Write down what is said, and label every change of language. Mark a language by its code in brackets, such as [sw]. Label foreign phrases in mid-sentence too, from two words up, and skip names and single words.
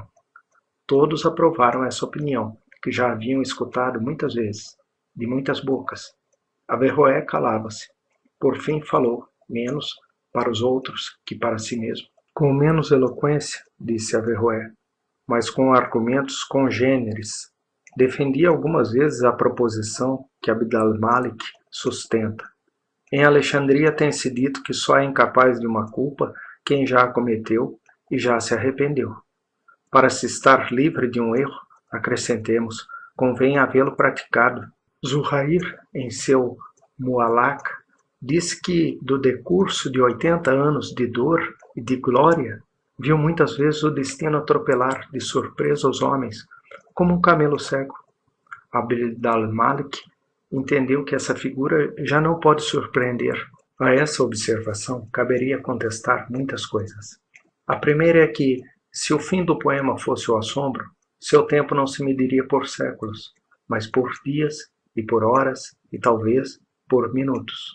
[pt] Todos aprovaram essa opinião, que já haviam escutado muitas vezes, de muitas bocas. Averroé calava-se. Por fim falou, menos para os outros que para si mesmo. Com menos eloquência, disse Averroé, mas com argumentos congêneres. Defendia algumas vezes a proposição que Abd al-Malik sustenta. Em Alexandria tem-se dito que só é incapaz de uma culpa quem já a cometeu e já se arrependeu. Para se estar livre de um erro, acrescentemos, convém havê-lo praticado. Zuhair, em seu Mu'allaq, disse que, do decurso de 80 anos de dor e de glória, viu muitas vezes o destino atropelar de surpresa os homens, como um camelo cego. Abd al-Malik entendeu que essa figura já não pode surpreender. A essa observação caberia contestar muitas coisas. A primeira é que, se o fim do poema fosse o assombro, seu tempo não se mediria por séculos, mas por dias e por horas e talvez por minutos.